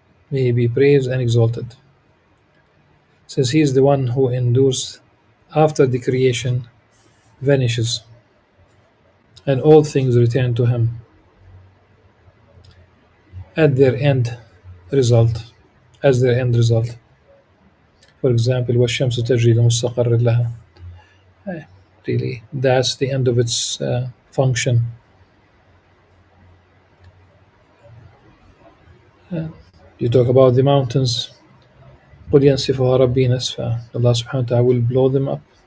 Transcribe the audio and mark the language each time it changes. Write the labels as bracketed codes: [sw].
[en] May he be praised and exalted, since he is the one who endures after the creation vanishes, and all things return to him at their end result, as their end result. For example, [ar] وَالشَّمْسُ تَجْرِي لِمُسْتَقَرٍّ لَهَا. [en] Really, that's the end of its function. You talk about the mountains. [ar] قل ينسفها ربي نسفا. [en] Allah subhanahu wa ta'ala will blow them up.